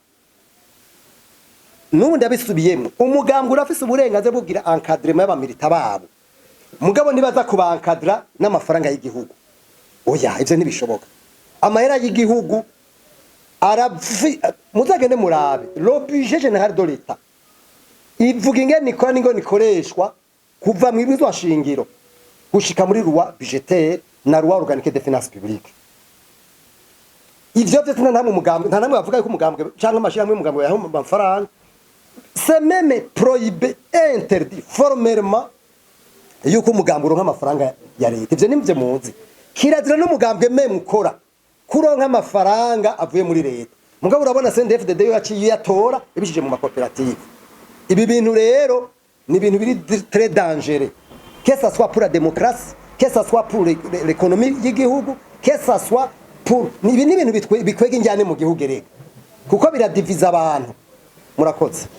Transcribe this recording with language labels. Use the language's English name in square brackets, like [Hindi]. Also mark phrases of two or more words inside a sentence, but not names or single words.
[Rundi] Nubundi abisubiyemo umugambi urafise uburenganzira bwo kugira encadrement y'abamilita babo, mugabo nibaza kubankadra n'amafaranga y'igihugu. Oya, ivyo ntibishoboka. Amahera y'igihugu muzagende murabe [French] le budget général de l'État [Rundi] ivuga ingene ikora n'ingo nikoreshwa kuva mu ibizwa shingiro gushika muri [French] loi budgétaire [Rundi] na [French] loi organique des finances publiques. [Rundi] Ivyo vyose nta namwe bavuga ko umugambi canke amashirahamwe y'umugambi yaho amafaranga, [French] c'est même prohibé, interdit formellement [Rundi] yuko umugambi uronka amafaranga ya leta. Ivyo nimvye muzi, kirazira n'umugambi meme ukora kuronka amafaranga avuye muri leta. Mugabo urabona CNDD-FDD yaciye yatora ibishije mu makoperative. Ibi bintu rero ni ibintu biri [French] très dangereux, que ça soit pour la démocratie, que ça soit pour l'économie [Rundi] y'igihugu, [French] que ça soit pour [Rundi] ni ibintu bikwega injyane mu gihugu rega, kuko biradiviza abantu. Murakoze.